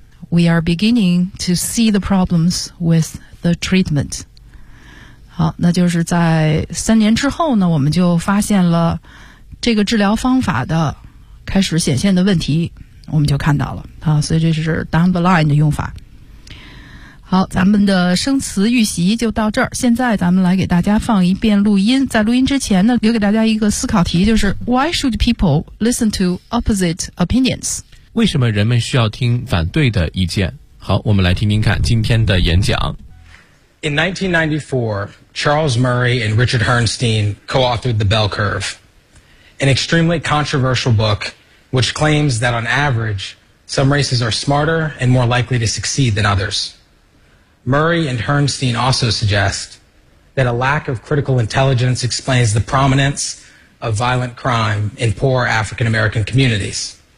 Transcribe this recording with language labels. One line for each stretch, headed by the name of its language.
English: We are beginning to see the problems with the treatment。
Chinese: 好，那就是在3年之后呢，我们就发现了这个治疗方法的开始显现的问题，我们就看到了啊。所以这是 down the line 的用法。好，咱们的生词预习就到这儿，现在咱们来给大家放一遍录音。在录音之前呢，留给大家一个思考题，就是 Why should people listen to opposite opinions？为什么人们需要听反对的意见？好，我们来听听看今天的演讲。
English: In 1994, Charles Murray and Richard Herrnstein co-authored The Bell Curve, an extremely controversial book which claims that on average, some races are smarter and more likely to succeed than others. Murray and Herrnstein also suggest that a lack of critical intelligence explains the prominence of violent crime in poor African-American communities.